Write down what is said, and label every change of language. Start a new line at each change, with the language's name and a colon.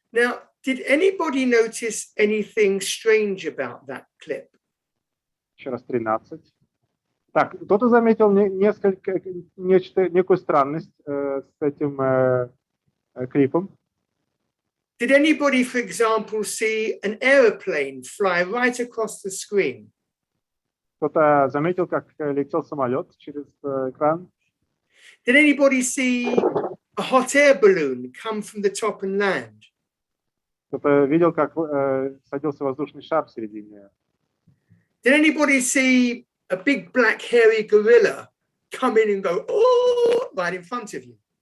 English: Now, did anybody notice anything strange about that clip?
Russian: Еще раз 13. Так, кто-то заметил некую странность с этим клипом.
English: Did anybody, for example, see an aeroplane fly right across the screen?
Russian: Кто-то заметил, как летел самолет через экран?
English: Did anybody see a hot air balloon come from the top and land?
Russian: Кто-то видел, как садился воздушный шар в середине?
English: Did anybody see a big black hairy gorilla come in and go, oh, right in front of you?